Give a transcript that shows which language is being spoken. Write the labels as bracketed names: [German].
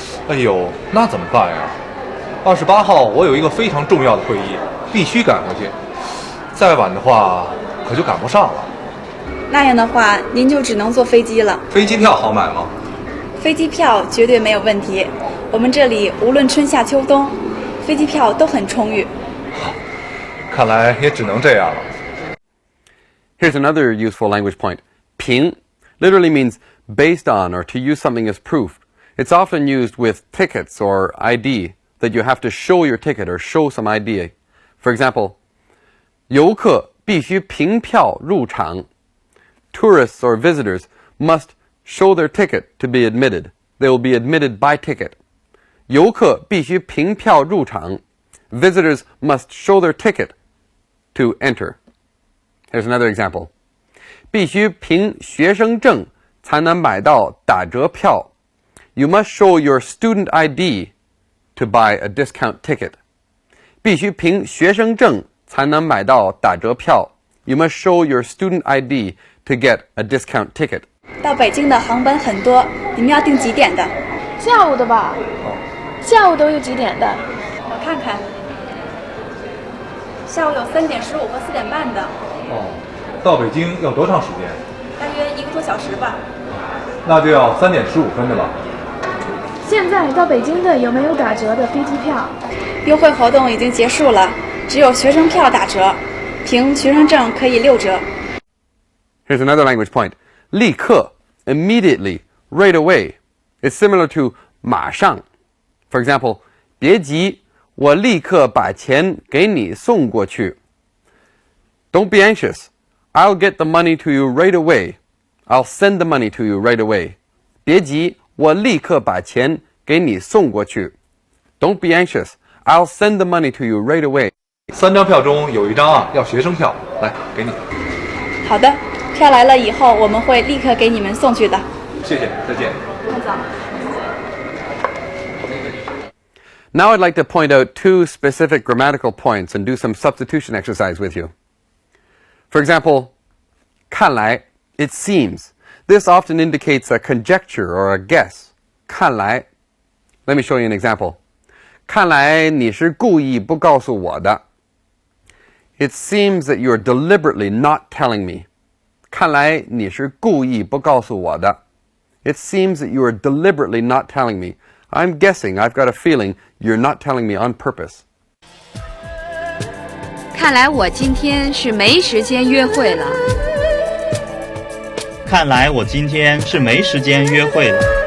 [Chinese] 哎呦，那怎么办呀？28号我有一个非常重要的会议，必须赶回去，再晚的话可就赶不上了。那样的话，您就只能坐飞机了。飞机票好买吗？飞机票绝对没有问题，我们这里无论春夏秋冬，飞机票都很充裕。看来也只能这样了。 [English] Here's another useful language point. 凭 literally means based on or to use something as proof. It's often used with tickets or ID, that you have to show your ticket or show some ID. For example, [Chinese] 游客必须凭票入场。 [English] Tourists or visitors must show their ticket to be admitted. They will be admitted by ticket. [Chinese] 游客必须凭票入场。 [English] Visitors must show their ticket to enter. Here's another example. [Chinese] 必须凭学生证才能买到打折票。 [English] You must show your student ID to buy a discount ticket. [Chinese] 必须凭学生证才能买到打折票。 [English] You must show your student ID to get a discount ticket. [Chinese] 到北京的航班很多，你们要订几点的？下午的吧？下午都有几点的？我看看，下午有3点15和4点半的，到北京要多长时间？大约1个多小时吧。那就要3点15分的了。现在到北京的有没有打折的飞机票？优惠活动已经结束了，只有学生票打折，凭学生证可以6折。 [English] Here's another language point. 立刻 immediately, right away. It's similar to 马上. For example, [Chinese] 别急，我立刻把钱给你送过去。 [English] Don't be anxious. I'll get the money to you right away. I'll send the money to you right away. [Chinese] 别急，我立刻把钱给你送过去。 [English] Don't be anxious. I'll send the money to you right away. [Chinese] 3张票中有1张要学生票，来给你。好的，票来了以后我们会立刻给你们送去的。谢谢，再见。那走。 [English] Now I'd like to point out 2 specific grammatical points and do some substitution exercise with you. For example, 看来, it seems. This often indicates a conjecture or a guess. 看来.Let me show you an example. [Chinese] 看来你是故意不告诉我的。 [English] It seems that you're deliberately not telling me. [Chinese] 看来你是故意不告诉我的。 [English] It seems that you are deliberately not telling me. I'm guessing, I've got a feeling, you're not telling me on purpose. [Chinese] 看来我今天是没时间约会了。看来我今天是没时间约会了。